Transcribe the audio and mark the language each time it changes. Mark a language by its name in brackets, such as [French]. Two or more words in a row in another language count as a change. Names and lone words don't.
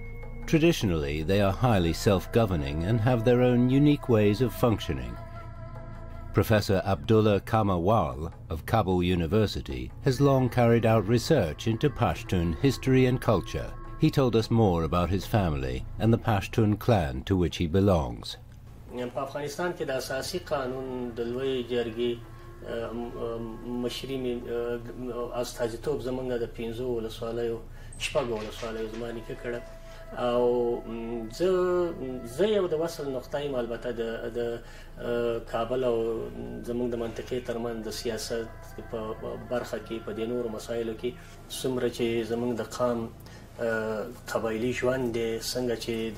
[English] Traditionally, they are highly self-governing and have their own unique ways of functioning. Professor Abdullah Kamawal of Kabul University has long carried out research into Pashtun history and culture. He told us more about his family and the Pashtun clan to which he belongs. [Pashto] افغانستان کې د اساسي قانون د لويې جرګې مشري استاذیتوب زمونږ د 15 ولسوالیو شپږ ولسوالیو زماني کې کړه او زه یو د وصل نقطه یم البته د کابل او زمونږ د منطقې ترمن د سیاست په برخه کې په د نورو مسایلو کې څومره چې زمونږ د قام قبایلی ژوند دی څنګه چې